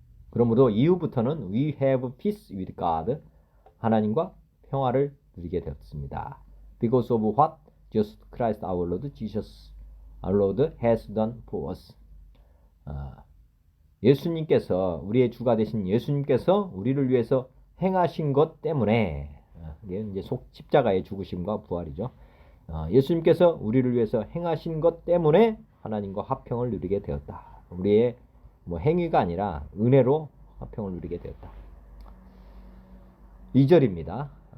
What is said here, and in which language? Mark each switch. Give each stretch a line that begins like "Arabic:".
Korean: 그러므로 이후부터는
English: we have peace with God.
Korean: 하나님과 평화를 누리게 되었습니다.
English: Because of what Jesus Christ our Lord has done for us.
Korean: 예수님께서, 우리의 주가 되신 예수님께서 우리를 위해서 행하신 것 때문에, 이게 이제 십자가의 죽으심과 부활이죠. 예수님께서 우리를 위해서 행하신 것 때문에 하나님과 화평을 누리게 되었다. 우리의 행위가 아니라 은혜로 화평을 누리게 되었다. 2절입니다.